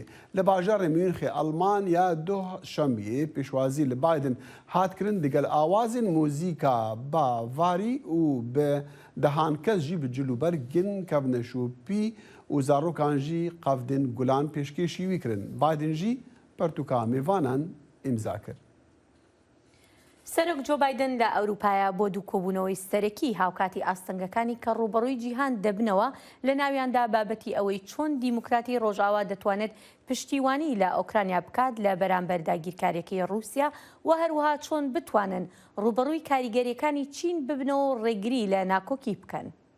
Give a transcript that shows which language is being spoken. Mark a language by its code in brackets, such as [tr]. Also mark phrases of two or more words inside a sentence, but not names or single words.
[ku] Li bajarê Münxê Almanya duhşembiyê pêşwazî li Biden hat kirin digel awazên mûzîka bavarî û bi dehan kes jî bi cilûbergin kevne şopî û zarokan jî qevdên gulan pêşkêşî wî kirin. Biden jî pertûka mêvanan îmza kir. [ckb] سەرۆک جۆ بايدن لە ئەوروپایە بۆ دوو کۆبوونەوەی سەرەکی هاوکاتی ئاستەنگەکانی کە ڕوبەڕووی جیهان دەبنەوە لە ناویاندا بابەتی ئەوەی چۆن دیموکراتی ڕۆژاوا دەتوانێت پشتیوانی لە ئۆکرانیا بکات لە بەرامبەر داگیرکاریەکەی رووسیا و هەروەها چۆن بتوانن ڕوبەڕووی کاریگەریەکانی چین ببنەوە و ڕێگری لە ناکۆکی بکەن.